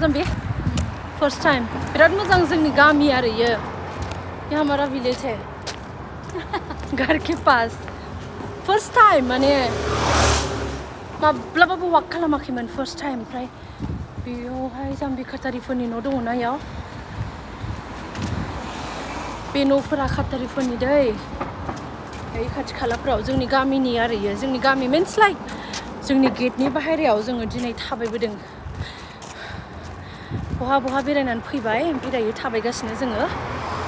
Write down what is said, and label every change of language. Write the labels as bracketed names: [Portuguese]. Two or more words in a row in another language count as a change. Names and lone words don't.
[Bodo] जाम्बे [English] first time [Bodo] बिराद मोजां जोंनि गामि आरो [Hindi] ये हमारा विलेज है घर के पास [English] first time [Bodo] माने माब्लाबाबो वाक खालामाखैमोन [English] first time [Bodo] ओमफ्राय बेयावहाय जाम्बि खातारिफोरनि न' दङना इयाव बे न'फोरा खातारिफोरनि दै बे खाथि खालाफ्राव जोंनि गामिनि आरो इयो जोंनि गामि [English] means like [Bodo] जोंनि गेटनि बाहेरायाव जोङो दिनै थाबायबोदों बहा बेरायनानै फैबाय ओमफ्राय दायो थाबायगासिनो जोङो